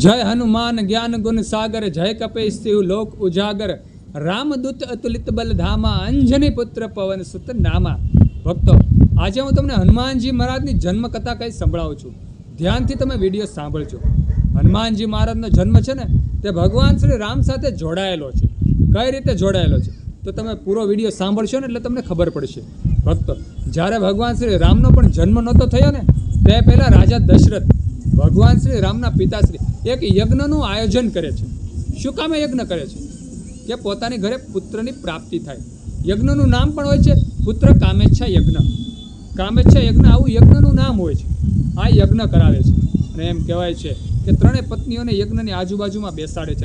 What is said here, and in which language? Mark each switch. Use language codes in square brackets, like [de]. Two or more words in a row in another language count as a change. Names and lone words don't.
[awa] जय हनुमान ज्ञान गुण सागर, जय कपीस तिहु लोक उजागर, रामदूत अतुलित बल धामा, अंजनी पुत्र पवन सुत नामा। [gu] ભક્તો, આજ હું તમને હનુમાનજી મહારાજની જન્મ કથા કઈ સંભળાવું છું। ધ્યાનથી તમે વિડિયો સાંભળજો। હનુમાનજી મહારાજનો જન્મ છે ને તે ભગવાન શ્રી રામ સાથે જોડાયેલો છે। કઈ રીતે જોડાયેલો છે તો તમે પૂરો વિડિયો સાંભળશો ને એટલે તમને ખબર પડશે। ભક્તો, જ્યારે ભગવાન શ્રી રામનો પણ જન્મ નહોતો થયો ને તે પહેલા રાજા દશરથ ભગવાન શ્રી રામના પિતાશ્રી એક यज्ञનું આયોજન કરે છે। શું કામે યજ્ઞ કરે છે કે પોતાની ઘરે પુત્રની પ્રાપ્તિ થાય। યજ્ઞનું નામ પણ હોય છે પુત્ર કામેચ્છા યજ્ઞ। કામેચ્છા યજ્ઞ આવું યજ્ઞનું નામ હોય છે। આ યજ્ઞ કરાવે છે અને એમ કહેવાય છે કે ત્રણેય પત્નીઓને યજ્ઞની આજુબાજુમાં બેસાડે છે।